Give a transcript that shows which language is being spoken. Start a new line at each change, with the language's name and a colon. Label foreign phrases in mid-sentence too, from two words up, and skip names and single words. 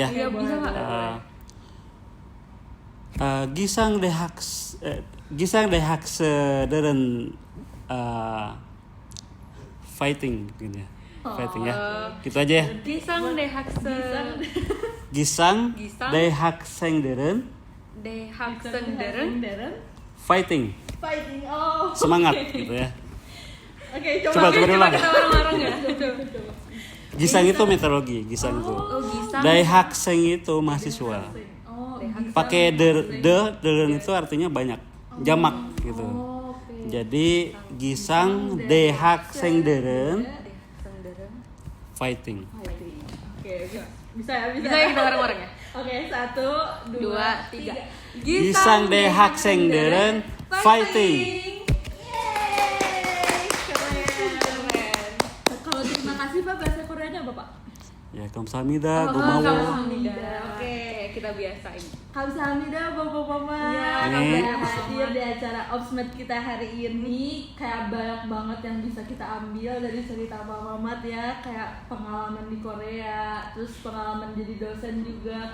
Indonesian: Iya bisa Pak. 기상대학생들은 fighting gitu ya. Fighting ya. Gitu aja ya.
Korean: 기상 대학생 기상대학생들은 Dehaksendereng fighting. Fighting.
Indonesian: Oh. Semangat gitu ya. Oke, Coba ulang. kita bareng-bareng ya. Gisang itu meteorologi, gisang itu. Oh, Gisang. Daehakseng itu mahasiswa. Oh, Pakai deren itu artinya banyak, jamak gitu. oke.
Korean: Jadi 기상 대학생들은 Dehaksendereng. fighting. Fighting.
Indonesian: Oke, bisa ya, bisa. Bisa ya kita bareng-bareng ya. Oke, 1, 2, 3.
Korean: 기상 대학생들은 파이팅.
Indonesian: Kalau terima kasih Pak, bahasa Koreanya apa Pak? Ya,
Korean: 감사합니다. 고마워. Kamsahamnida.
Indonesian: Oke, kita biasain. Kamsahamnida Bapak Mama. Iya, Ini- Udah hadir di acara Opsmed kita hari ini. Kayak banyak banget yang bisa kita ambil dari cerita Pak Mamat ya. Kayak pengalaman di Korea, terus pengalaman jadi dosen juga.